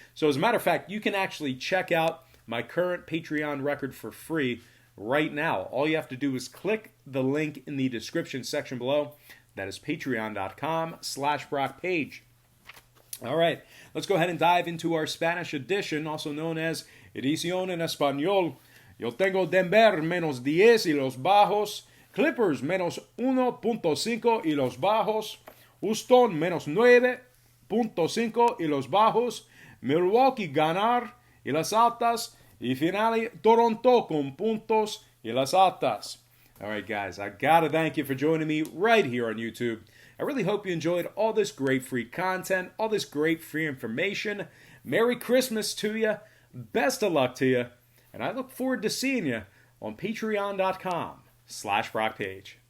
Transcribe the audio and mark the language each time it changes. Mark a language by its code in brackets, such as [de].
[en] So as a matter of fact, you can actually check out my current Patreon record for free right now. All you have to do is click the link in the description section below. That is patreon.com/BrockPage. All right, let's go ahead and dive into our Spanish edition, also known as [es] Edición en Español. Yo tengo Denver menos 10 y los bajos, Clippers menos 1.5 y los bajos, Houston menos 9.5 y los bajos, Milwaukee ganar y las altas, y finally Toronto con puntos y las altas. [en] All right, guys, I gotta thank you for joining me right here on YouTube. I really hope you enjoyed all this great free content, all this great free information. Merry Christmas to you. Best of luck to you. And I look forward to seeing you on patreon.com/BrockPage.